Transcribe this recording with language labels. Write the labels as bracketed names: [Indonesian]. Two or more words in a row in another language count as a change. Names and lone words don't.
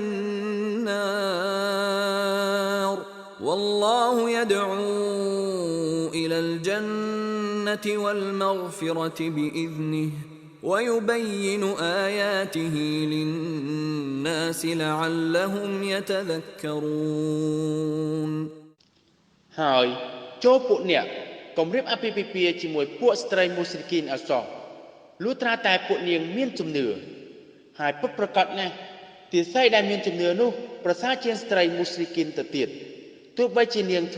[Arabic] النار والله يدعو إلى الجنة والمغفرة بإذنه ويبين آياته للناس لعلهم يتذكرون [Khmer] ហើយចូលពួកអ្នកកុំរៀបអាពាហ៍ពិពាហ៍ជាមួយពួកស្ត្រីមូស្រីគីនអសោះលុះត្រាតែពួកនាងមានជំនឿហើយពិតប្រាកដណាស់ទាស័យដែលមានជំនឿនោះប្រសើរជាងស្ត្រីមូស្រីគីនទៅទៀតទោះបីជានាង